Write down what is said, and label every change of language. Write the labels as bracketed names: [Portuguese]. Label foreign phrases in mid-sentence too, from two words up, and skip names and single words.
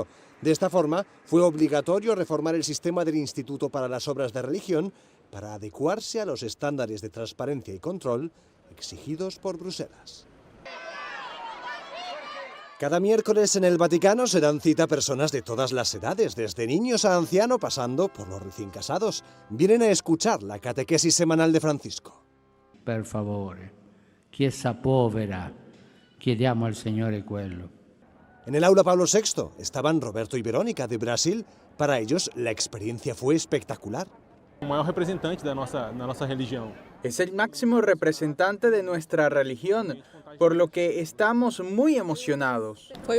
[Spanish] De esta forma, fue obligatorio reformar el sistema del Instituto para las Obras de Religión para adecuarse a los estándares de transparencia y control exigidos por Bruselas. Cada miércoles en el Vaticano se dan cita personas de todas las edades, desde niños a ancianos, pasando por los recién casados. Vienen a escuchar la catequesis semanal de Francisco. [Italian] Per favore, Chiesa povera, chiediamo al Signore quello. [Spanish] En el aula Pablo VI estaban Roberto y Verónica de Brasil. Para ellos la experiencia fue espectacular. El mayor representante de nuestra religión. Es el máximo representante de nuestra religión, por lo que estamos muy emocionados.